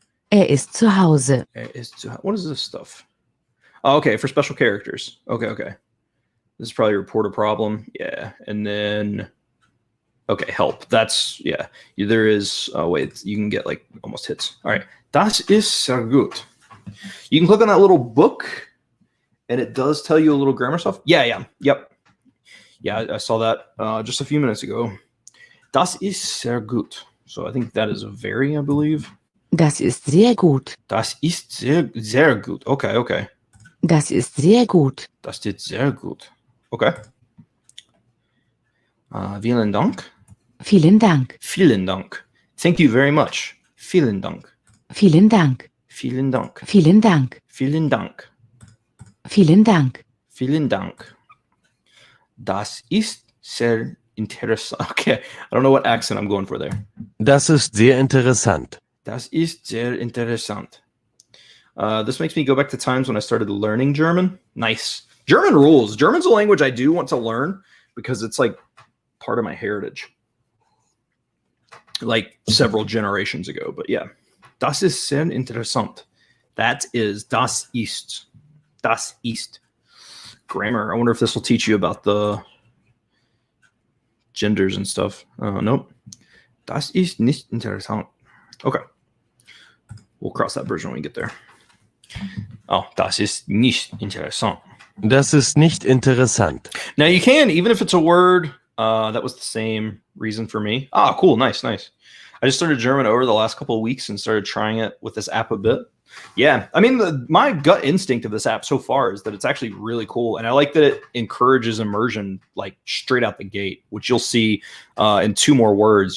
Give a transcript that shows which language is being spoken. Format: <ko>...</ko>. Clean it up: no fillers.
<de>Ist zu Hause. Ist zu.</de> <en>What is this stuff? Oh, okay, for special characters. Okay. This is probably report a problem. Yeah, and then okay, help. That's yeah. There is. Oh wait, you can get like almost hits.</en> <de>All right, das ist sehr gut.</de> <en>You can click on that little book, and it does tell you a little grammar stuff. Yep. Yeah, I saw that just a few minutes ago.</en> <de>Das ist sehr gut.</de> <en>So I think that is a very, I believe.</en> <de>Das ist sehr gut. Das ist sehr, sehr gut. Okay, okay. Das ist sehr gut. Das ist sehr gut. Okay. Vielen Dank. Vielen Dank. Vielen Dank.</de> <en>Thank you very much.</en> <de>Vielen Dank. Vielen Dank. Vielen Dank. Vielen Dank. Vielen Dank. Vielen Dank. Vielen Dank. Das ist sehr interessant.</de> <en>Okay, I don't know what accent I'm going for there.</en> <de>Das ist sehr interessant. Das ist sehr interessant.</de> <en>This makes me go back to times when I started learning German. Nice. German rules. German's a language I do want to learn because it's like part of my heritage. Like several generations ago, but yeah.</en> <de>Das ist sehr interessant.</de> <en>That is</en> <de>das ist. Das ist. Grammar.</de> <en>I wonder if this will teach you about the genders and stuff. Nope.</en> <de>Das ist nicht interessant.</de> <en>Okay. We'll cross that bridge when we get there.</en> <de>Oh, das ist nicht interessant. Das ist nicht interessant.</de> <en>Now you can, even if it's a word, that was the same reason for me. Ah, cool. Nice, nice. I just started German over the last couple of weeks and started trying it with this app a bit. Yeah, I mean, my gut instinct of this app so far is that it's actually really cool. And I like that it encourages immersion like straight out the gate, which you'll see in two more words.</en>